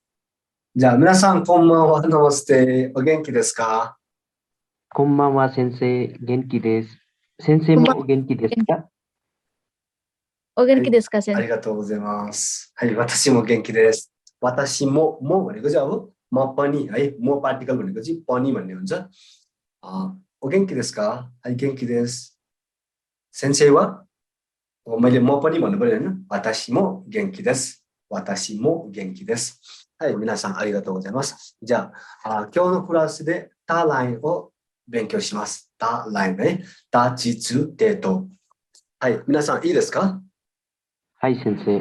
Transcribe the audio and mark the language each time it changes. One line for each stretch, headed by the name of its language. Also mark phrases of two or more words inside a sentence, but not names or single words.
Japanese: じゃあ、皆さん、こんばんは。ナマステ。お元気ですか？こんばんは、先生。元気です。先生もお元気ですか？お元気ですか、先生。ありがとうございます。はい、私も元気です。私も
Nepali: भनेको चाहिँ अब म पनि है म पार्टिकल भनेको चाहिँ पनि भन्ने हुन्छ।
Japanese: お元気ですか？はい、元気です。先生は
Nepali: मैले म पनि भन्नु पर्यो होइन。
Japanese: 私も元気です。私も元気です。はい、皆さんありがとうございます。じゃあ、今日のクラスでタラインを勉強します。タラインね。タチツデート。はい、皆さんいいですか？はい、先生。